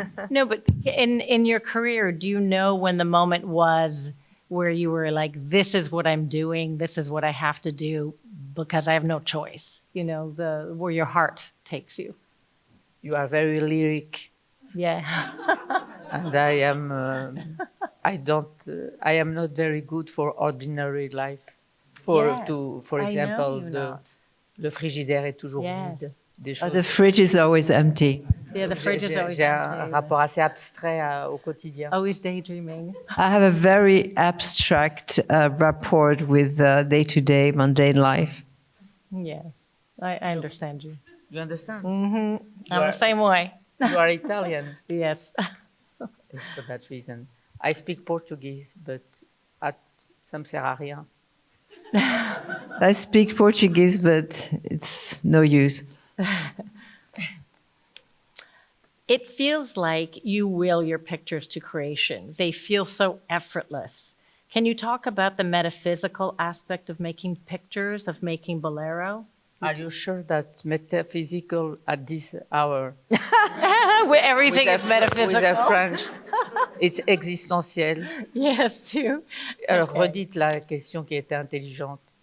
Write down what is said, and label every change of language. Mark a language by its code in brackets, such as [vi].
[en] No, but in your career, do you know when the moment was where you were like, this is what I'm doing, this is what I have to do because I have no choice, where your heart takes you? You are very lyric. Yeah. And I am, I am not very good for ordinary life. For example, [fr] le frigidaire est toujours vide. [en] The fridge is always empty. Yeah, the fridge is always [fr] J'ai un [en] empty. [fr] rapport assez abstrait au quotidien. [en] Always daydreaming. I have a very abstract rapport with day-to-day mundane life. Yes, I understand you. You understand? I'm the same way. You are Italian. Yes. It's for that reason. I speak Portuguese, but [fr] ça me sert à rien. [en] I speak Portuguese, but it's no use. It feels like you will your pictures to creation. They feel so effortless. Can you talk about the metaphysical aspect of making pictures, of making Bolero? Are you sure that metaphysical at this hour? Everything is metaphysical. With a French, it's existentiel. Yes, too. [fr] Alors, redites la question qui était intelligente.